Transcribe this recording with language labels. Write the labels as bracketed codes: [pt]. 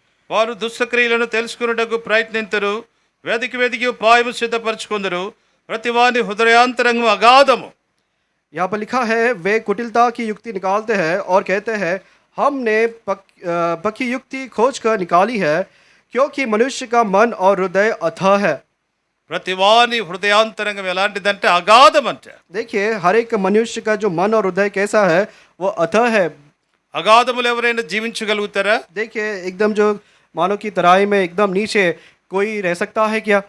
[te] వారు దుష్టక్రియలను తెలుసుకున్నటకు ప్రయత్నింతురు, వెదికి ఉపాయము సిద్ధపరచుకుందరు, ప్రతివాని హృదయాంతరంగం అగాధము. [hi] यहाँ पर लिखा है वे कुटिलता की युक्ति निकालते हैं और कहते हैं हमने पक्की युक्ति खोज कर निकाली है, क्योंकि मनुष्य का मन और हृदय अथाह है। [te] ప్రతివాని హృదయాంతరంగం ఎలాంటిదంటే అగాధం అంటే. [hi] देखिए हर एक मनुष्य का जो मन और हृदय कैसा है, वो अथाह है। [te] అగాధములు ఎవరైనా జీవించగలుగుతారా? [hi] देखिए एकदम जो मानव की तराई में एकदम नीचे कोई रह सकता है क्या?